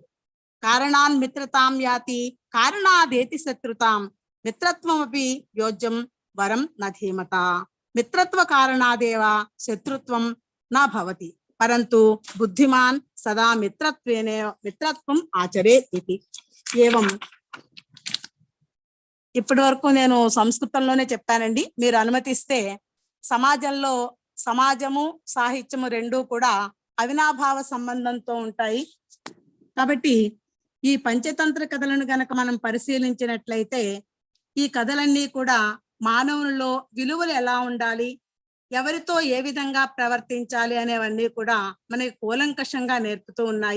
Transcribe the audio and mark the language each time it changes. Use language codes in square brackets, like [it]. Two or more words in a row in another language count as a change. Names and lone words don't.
[sa] कारणान् मित्रतां याति कारणादेति शत्रुतां मित्रत्वमपि योज्यं वरं न धीमता। मित्रत्व कारणादेव शत्रुत्वं न भवति परन्तु बुद्धिमान् सदा मित्रत्वम् आचरेत् इति। [te] एवं ఇప్పటి వరకు నేను సంస్కృతంలోనే చెప్పానండి. మీరు అనుమతిస్తే సమాజంలో సమాజము సాహిత్యము రెండూ కూడా అవినాభావ సంబంధంతో ఉంటాయి కాబట్టి ఈ పంచతంత్ర కథలను గనక మనం పరిశీలించినట్లయితే ఈ కథలన్నీ కూడా మానవుల్లో విలువలు ఎలా ఉండాలి, ఎవరితో ఏ విధంగా ప్రవర్తించాలి అనేవన్నీ కూడా మనకి కూలంకషంగా నేర్పుతూ ఉన్నాయి.